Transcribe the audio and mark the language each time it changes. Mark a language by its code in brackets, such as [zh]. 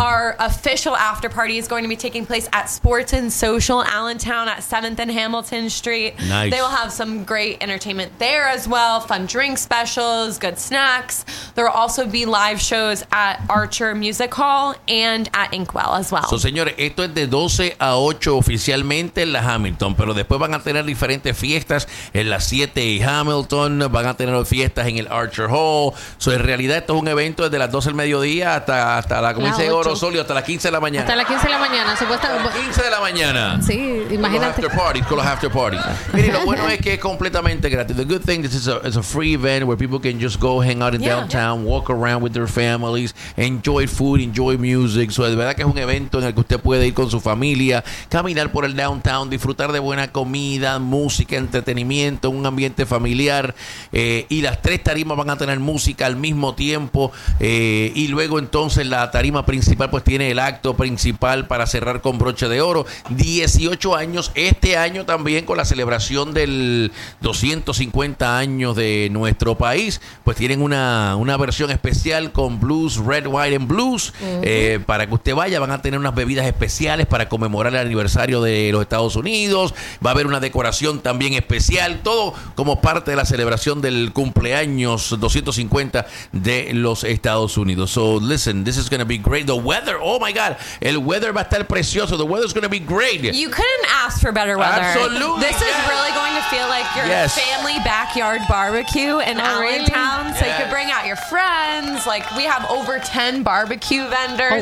[en] Our official after party is going to be taking place at Sports and Social Allentown at 7th and Hamilton Street. Nice. They will have some great entertainment there as well. Fun drink specials, good snacks. There will also be live shows at Archer Music Hall and at Inkwell as well. [es] So, señores, esto es de 12 a 8 oficialmente en la Hamilton, pero después van a tener diferentes fiestas en la 7 y Hamilton, van a tener fiestas en el Archer Hall. So, en realidad esto es un evento desde las 12 del mediodía hasta la, como dice Orozolio, hasta las 15 de la mañana. Hasta las 15 de la mañana, supuestamente. 15 de la mañana. Sí, imagínate. Con los after parties. Mire, lo bueno es que es completamente gratis. [en] The good thing, this is a free event where people can just go hang out in downtown, walk around with their families, enjoy food, enjoy music. [es] So, de verdad que es un evento en el que usted puede ir con su familia, caminar por el downtown, disfrutar de buena comida, música, entretenimiento, un ambiente familiar, y las tres tarimas van a tener música al mismo tiempo, y luego entonces la tarima principal pues tiene el acto principal para cerrar con broche de oro. 18 años este año también, con la celebración del 250 años de nuestro país, pues tienen una versión especial con Blues, Red, White and Blues, para que usted vaya. Van a tener unas bebidas especiales para conmemorar el aniversario de los Estados Unidos. Va a haber una decoración también especial, todo como parte de la celebración del cumpleaños 250 de los Estados Unidos. [en] So listen, this is going to be great. The weather, oh my God, [es] el weather va a estar precioso. [en] The weather is going to be great. You couldn't ask for better weather. Absolutely. This is really going to feel like your family backyard barbecue in Allentown. Really? So you could bring out your friends. Like, we have over 10 barbecue vendors.